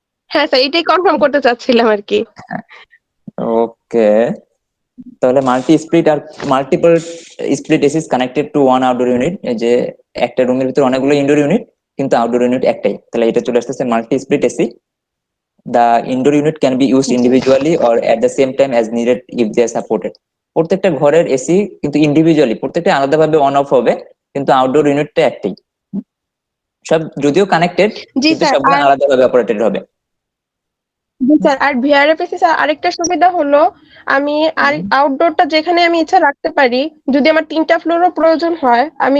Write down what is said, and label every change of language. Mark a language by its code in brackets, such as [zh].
[bn] হ্যাঁ স্যার, এটাই কনফার্ম করতে চাচ্ছিলাম আর কি। ওকে। তাহলে multi split আর [en] multiple split AC is connected to one outdoor unit, [bn] যে একটা রুমের ভিতরে অনেকগুলো ইনডোর ইউনিট কিন্তু আউটডোর ইউনিট একটাই, তাহলে এটা চলে আসতেছে multi split AC. [en] The indoor unit can be used [bn] G [en] individually or at the same time as needed if they are supported. [bn] প্রত্যেকটা ঘরের এসি কিন্তু ইন্ডিভিজুয়ালি প্রত্যেকটা আলাদাভাবে অন অফ হবে, কিন্তু আউটডোর ইউনিটটা একটাই। সব যদিও কানেক্টেড, জি কিন্তু স্যার। সবগুলো আর আলাদাভাবে অপারেটেড হবে। জি স্যার, আর ভিআরএফএসি স্যার আরেকটা সুবিধা হলো, আমি আর হুম, আউটডোরটা যেখানে আমি ইচ্ছা রাখতে পারি। যদি আমার 3টা ফ্লোরও প্রয়োজন হয়, আমি